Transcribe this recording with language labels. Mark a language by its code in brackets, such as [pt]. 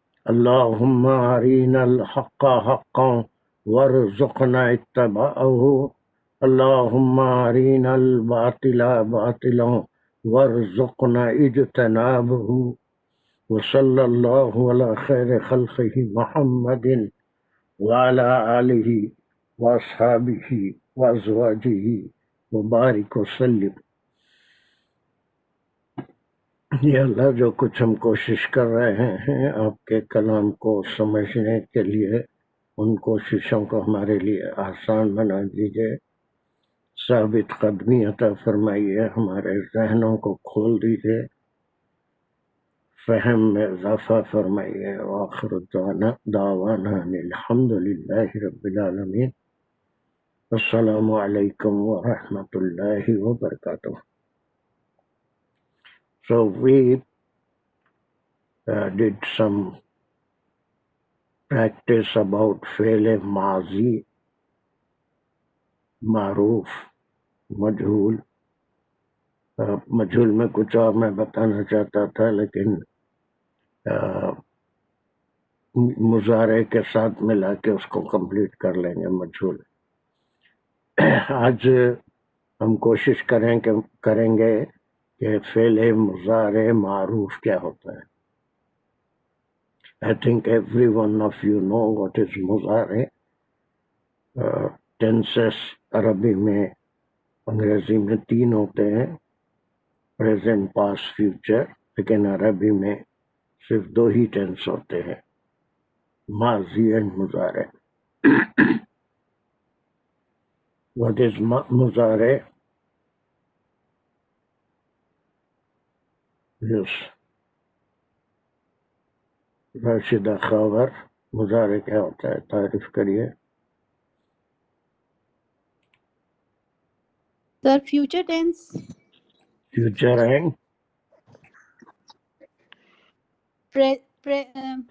[ar] اللهم أرنا الحق حقا وارزقنا اتباعه اللهم أرنا الباطل باطلا وارزقنا اجتنابه وصلى الله على خير خلقه محمد وعلى آله وأصحابه وأزواجه وبارك وسلم. [ur] یہ اللہ جو کچھ ہم کوشش کر رہے ہیں آپ کے کلام کو سمجھنے کے لیے، ان کوششوں کو ہمارے لیے آسان بنا دیجئے، ثابت قدمی عطا فرمائیے، ہمارے ذہنوں کو کھول دیجئے، فہم میں اضافہ فرمائیے. [ar] وآخر دعوانا الحمد للہ رب العالمین. السلام علیکم ورحمۃ اللہ وبرکاتہ. [en] So we did some practice about فعل ماضی، معروف، مجہول. [ur] مجہول میں کچھ اور میں بتانا چاہتا تھا، لیکن مضارع کے ساتھ ملا کے اس کو کمپلیٹ کر لیں گے مجہول. آج ہم کوشش کریں گے کہ فعل مضارع معروف کیا ہوتا ہے. [en] I think every one of you know what is مضارع. [ur] ٹینسز عربی میں، انگریزی میں 3 ہوتے ہیں، پریزنٹ، پاسٹ، فیوچر، لیکن عربی میں صرف 2 ہی ٹینس ہوتے ہیں، ماضی اینڈ مضارع. [en] What is مضارع؟ Yes. [ur] راشدہ خاور، مضارع کیا ہوتا ہے؟ تعریف کریے. [en] Sir future tense. Future and present,